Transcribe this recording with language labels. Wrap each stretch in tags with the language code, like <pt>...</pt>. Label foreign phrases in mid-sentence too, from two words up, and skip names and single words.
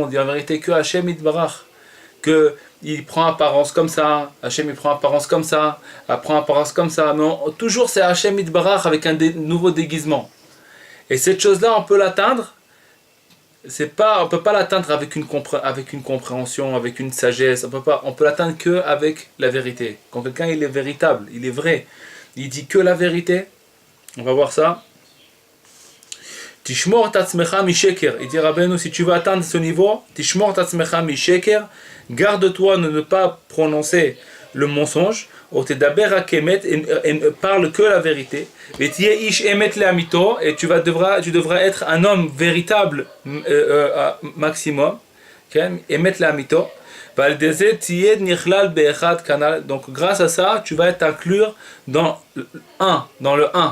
<fr>Il y a en vérité que</fr> <he>השם יתברך,</he> <fr>qu'il prend apparence comme ça, Hachem il prend apparence comme ça, prend apparence comme ça, mais toujours c'est</fr> <he>השם יתברך</he> <fr>avec un nouveau déguisement. Et cette chose-là, on peut l'atteindre. On ne peut pas l'atteindre avec une compréhension, avec une sagesse. On peut l'atteindre que avec la vérité. Quand quelqu'un il est véritable, il est vrai, il dit que la vérité. On va voir ça.</fr> <he>תשמור עצמך משקר.</he> <fr>Il dit Rabbeinu, si tu veux atteindre ce niveau,</fr> <he>תשמור עצמך משקר,</he> <fr>garde-toi de ne pas prononcer le mensonge. Et ne parle que la vérité. Et tu devras être un homme véritable maximum. Donc grâce à ça, tu vas être inclus dans le 1.</fr>